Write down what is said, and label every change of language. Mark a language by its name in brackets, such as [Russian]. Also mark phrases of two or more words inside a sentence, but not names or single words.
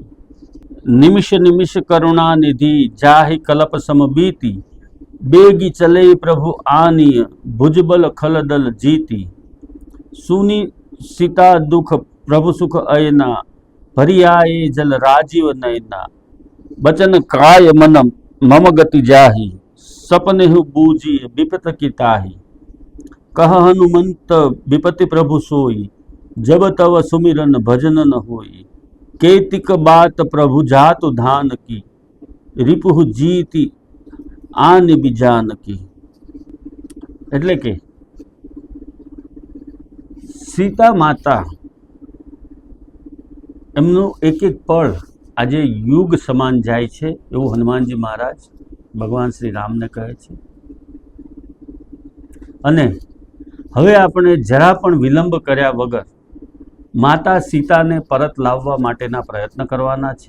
[Hindi] निमिष निमिष करुणा निधि जाही कलप समबीती, बेगी चले प्रभु आनीय भुजबल खलदल जीती. सुनी सीता दुःख प्रभु सुख अयना, भरियाए जल राजीव नयना. बचन काय मन मम गति जाही, सपने बूझी विपत की ताही. कह हनुमंत विपति प्रभु सोई, जब तव सुमिरन भजन न होई. केतिक बात प्रभु जातु धान की, रिपुहु जीती आन बिजान की. [Gujarati] એટલે કે સીતા માતા એમનું એક એક પળ આજે યુગ સમાન જાય છે એવું હનુમાનજી મહારાજ ભગવાન શ્રી રામને કહે છે. અને હવે આપણે જરા પણ વિલંબ કર્યા વગર માતા સીતાને પરત લાવવા માટેના પ્રયત્ન કરવાના છે.